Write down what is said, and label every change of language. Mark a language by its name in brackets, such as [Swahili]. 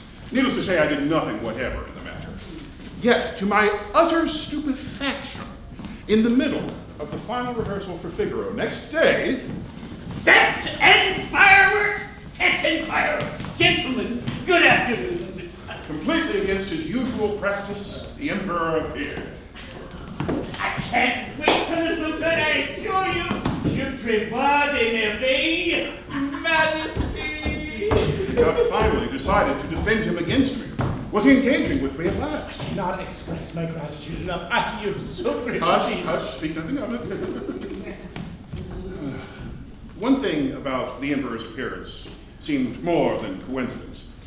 [English] Needless to say, I did nothing whatever in the matter. Yet, to my utter stupefaction, in the middle of the final rehearsal for Figaro next day, Fete and fireworks! Fete and fireworks! Gentlemen, good afternoon. completely against his usual practice, the Emperor appeared. I can't wait for this Mozart, I assure you. [French] Je prévois de merveilles. [English] Majesty! The God finally decided to defend him against me. Was he engaging with me at last? I cannot express my gratitude enough. I am so grateful. Hush, hush, speak nothing of it. One thing about the Emperor's appearance seemed more than coincidence.